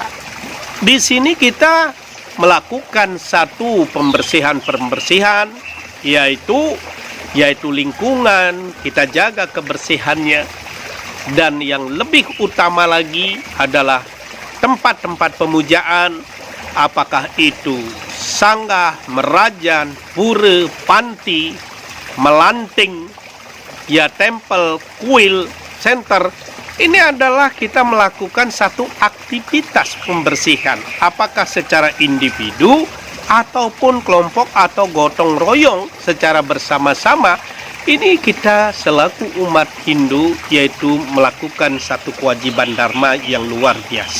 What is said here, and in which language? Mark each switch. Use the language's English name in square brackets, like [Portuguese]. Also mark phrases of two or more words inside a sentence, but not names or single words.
[Indonesian] Di sini kita melakukan satu pembersihan, yaitu lingkungan, kita jaga kebersihannya. Dan yang lebih utama lagi adalah tempat-tempat pemujaan, apakah itu sanggah, merajan, pura, panti, melanting, ya tempel, kuil, center. Ini adalah kita melakukan satu aktivitas pembersihan, apakah secara individu ataupun kelompok atau gotong royong secara bersama-sama. Ini kita selaku umat Hindu yaitu melakukan satu kewajiban dharma yang luar biasa.